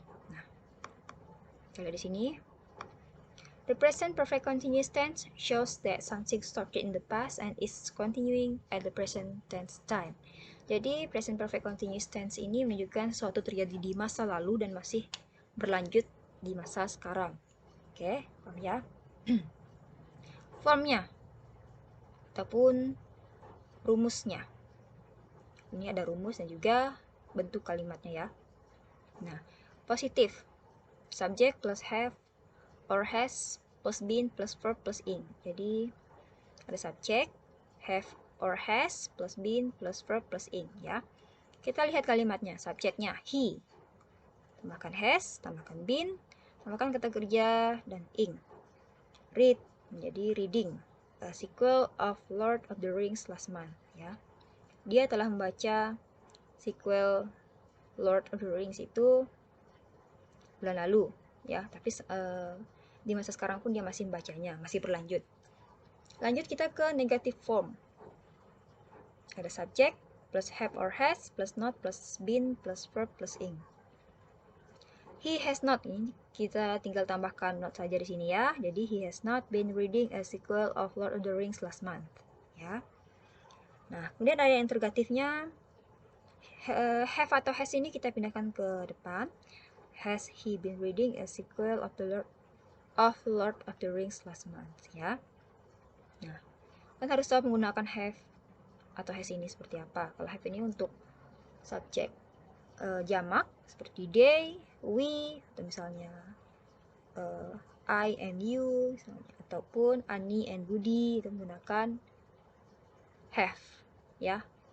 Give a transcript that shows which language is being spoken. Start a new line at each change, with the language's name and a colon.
Indonesian: Nah, kalau di sini
English: the present perfect continuous tense shows that something started in the past and is continuing at the present tense time.
Indonesian: Jadi, present perfect continuous tense ini menunjukkan suatu terjadi di masa lalu dan masih berlanjut di masa sekarang. Oke, paham ya? Formnya ataupun rumusnya. Ini ada rumus dan juga bentuk kalimatnya ya. Nah, positif.
English: Subject plus have or has plus been plus verb plus ing.
Indonesian: Jadi ada
English: subject, have or has plus been plus verb plus ing ya.
Indonesian: Kita lihat kalimatnya. Subjeknya he, tambahkan has, tambahkan been, tambahkan kata kerja dan ing.
English: Read
Indonesian: menjadi
English: reading, a sequel of Lord of the Rings last month ya.
Indonesian: Dia telah membaca sequel Lord of the Rings itu bulan lalu ya, tapi di masa sekarang pun dia masih membacanya, masih berlanjut. Lanjut kita ke negative form.
English: Ada subject plus have or has plus not plus been plus verb plus ing. He has not,
Indonesian: ini kita tinggal tambahkan not saja di sini ya. Jadi
English: he has not been reading a sequel of Lord of the Rings last month ya.
Indonesian: Nah, kemudian ada yang interrogatifnya. Have atau has ini kita pindahkan ke depan.
English: Has he been reading a sequel of Lord of the Rings last month ya.
Indonesian: Nah, kan harus tahu menggunakan have atau has ini seperti apa. Kalau have ini untuk subjek jamak seperti they, we, atau misalnya
English: I and you,
Indonesian: misalnya, ataupun Ani and Budi itu menggunakan have ya.